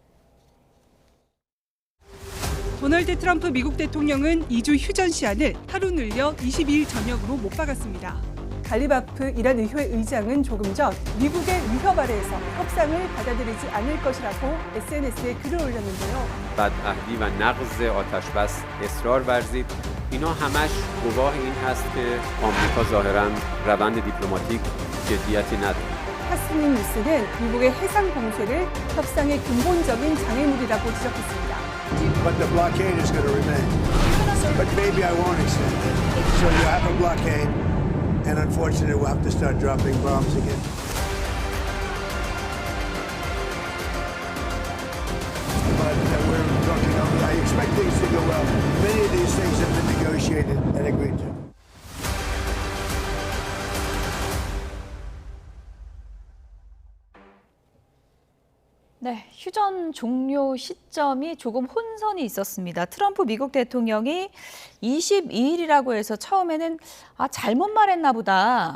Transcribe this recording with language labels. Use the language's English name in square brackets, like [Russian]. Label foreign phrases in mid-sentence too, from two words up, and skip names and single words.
[Korean] 관련 영상부터 보겠습니다. 도널드 트럼프 미국 대통령은 2주 휴전 시한을 하루 늘려 22일 저녁으로 못 박았습니다. 갈리바프 이란 의회 의장은 조금 전 미국의 위협 아래에서 협상을 받아들이지 않을 것이라고 SNS에 글을 올렸는데요. [Persian] بدعهدی و نقض آتشبس اصرار ورزید. اینا همش گواه این هست که آمریکا ظاهراً روند دیپلماتیک جدیتی نداره. [Korean] 타스님 뉴스는 미국의 해상 봉쇄를 협상의 근본적인 장애물이라고 지적했습니다. [English] But the blockade is going to remain. But maybe I won't extend it. So you have a blockade, and unfortunately, we'll have to start dropping bombs again. But we're talking. I expect things to go well. Many of these things have been negotiated and agreed to. [Korean] 네, 휴전 종료 시점이 조금 혼선이 있었습니다. 트럼프 미국 대통령이 22일이라고 해서 처음에는 잘못 말했나 보다.